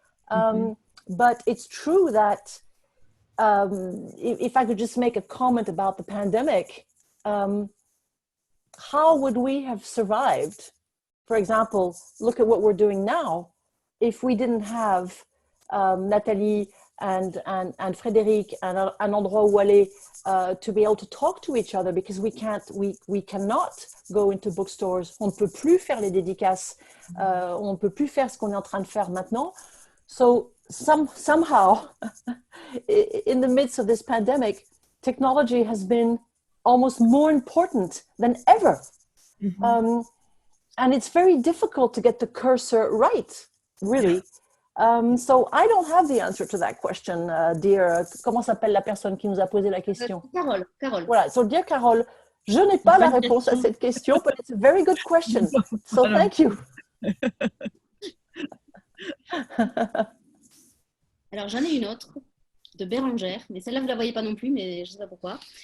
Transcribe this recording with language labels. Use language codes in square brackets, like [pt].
[en] But it's true that if I could just make a comment about the pandemic, how would we have survived? For example, look at what we're doing now. If we didn't have Nathalie and Frédéric and an [fr] endroit où aller [en] to be able to talk to each other, because we cannot go into bookstores. [fr] On ne peut plus faire les dédicaces. On ne peut plus faire ce qu'on est en train de faire maintenant. [en] So somehow, in the midst of this pandemic, technology has been almost more important than ever. And it's very difficult to get the cursor right, really. So I don't have the answer to that question, dear. [fr] Comment s'appelle la personne qui nous a posé la question? Carole. Voilà, [en] so dear [fr] Carole, je n'ai pas la réponse à cette question, [en] but it's a very good question. So thank you. [fr] Alors j'en ai une autre de Bérangère, mais celle-là vous la voyez pas non plus, mais je sais pas pourquoi.